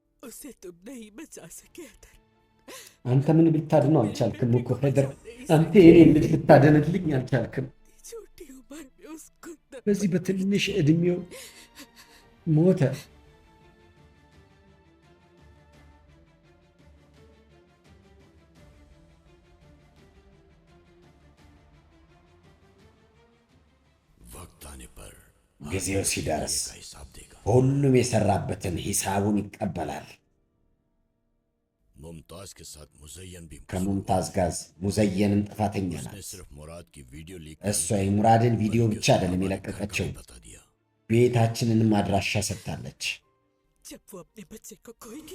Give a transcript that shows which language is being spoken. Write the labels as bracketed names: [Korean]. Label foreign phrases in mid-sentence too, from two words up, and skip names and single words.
[Hindi] उसे तुम नहीं बचा सके अदर [Amharic] አንተ ምን ብታድነው አልቻልክም እኮ ሄደር። አንተ የኔን ልጅ ልታደንልኝ አልቻልክም። [Hindi] छोटी उम्र में उसको [Amharic] በዚህ በትንሽ እድሜው ሞተ። [Hindi] वक्त आने पर [Amharic] ጊዜው ሲደርስ [Hindi] का हिसाब देगा। [Amharic] ሁሉም የሰራበትን ሂሳቡን ይቀበላል። [Hindi] मुमताज के साथ मुजय्यन भी [Amharic] ከሙምታዝ ጋር ሙዘየንን ጥፋተኛ [Hindi] उसने [Amharic] ናት። [Hindi] सिर्फ मुराद की वीडियो लीक [Amharic] እሷ የሙራድን ቪዲዮ ብቻ አይደለም የለቀቀችው፣ [Hindi] बता दिया। [Amharic] ቤታችንንም አድራሻ ሰጥታለች። [Hindi] जब वो अपने बच्चे को खोएगी